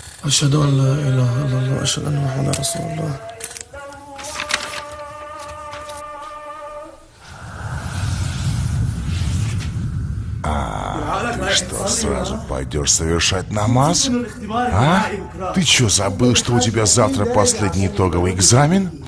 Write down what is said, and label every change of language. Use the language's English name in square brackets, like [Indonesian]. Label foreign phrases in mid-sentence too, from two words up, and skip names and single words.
[Arabic] أشهد أن لا إله إلا الله أشهد أن محمدا رسول الله. [Russian] Ты что, сразу пойдешь совершать намаз? А? Ты что, забыл, что у тебя завтра последний итоговый экзамен?